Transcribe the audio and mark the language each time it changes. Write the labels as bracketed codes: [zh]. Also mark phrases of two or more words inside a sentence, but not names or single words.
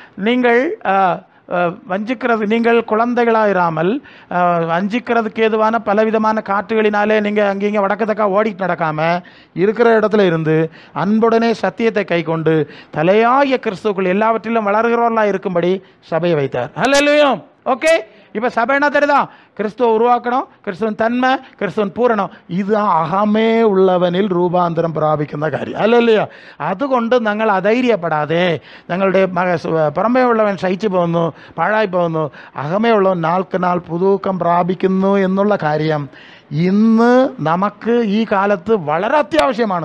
[ta] நீங்கள் குழந்தைகளாயிராமல் வஞ்சிக்கிறதுக்கு ஏதுவான பலவிதமான காற்றுகளினாலே நீங்கள் அங்கேயும் வடக்கத்தக்கா ஓடிட்டு நடக்காமல் இருக்கிற இடத்துல இருந்து அன்புடனே சத்தியத்தை கை கொண்டு தலையாய கிறிஸ்துக்குள் எல்லாவற்றிலும் வளர்கிறவர்களாக இருக்கும்படி சபையை வைத்தார். ஹல்லேலூயா. ஓகே, இப்போ சபை என்ன தெரியுதான்? கிறிஸ்துவ உருவாக்கணும், கிறிஸ்துவன் தன்மை, கிறிஸ்துவன் பூரணம். [ml] இதுதான் അഹമേ ഉള്ളവനിൽ രൂപാന്തരം പ്രാപിക്കുന്ന കാര്യം. ഹല്ലേലൂയ. അതുകൊണ്ട് ഞങ്ങൾ അധൈര്യപ്പെടാതെ ഞങ്ങളുടെ പുറമേ ഉള്ളവൻ ക്ഷയിച്ചു പോകുന്നു, പാഴായി പോകുന്നു, അഹമേ ഉള്ളവൻ നാൾക്ക് നാൾ പുതുക്കം പ്രാപിക്കുന്നു എന്നുള്ള കാര്യം ഇന്ന് നമുക്ക് ഈ കാലത്ത് വളരെ അത്യാവശ്യമാണ്.